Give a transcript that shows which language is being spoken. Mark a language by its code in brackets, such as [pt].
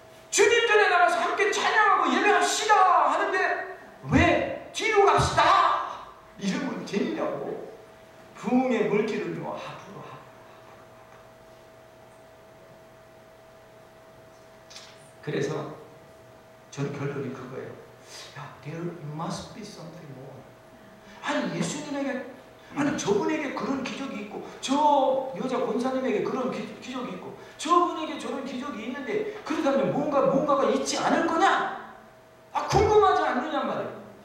[ko] 주님 전에 나가서 함께 찬양하고 예배합시다 하는데 왜 뒤로 갑시다 이러면 되냐고. 부흥의 물길은요 앞으로 그래서 저는 결론이 그거예요. [en] 야, there must be something more. [ko] 아니 예수님에게 아니 저분에게 그런 기적이 있고 저 여자 권사님에게 그런 기적이 있고 저분에게 저런 기적이 있는데 그렇다면 뭔가가 있지 않을 거냐? 아 궁금하지 않느냐 말이에요.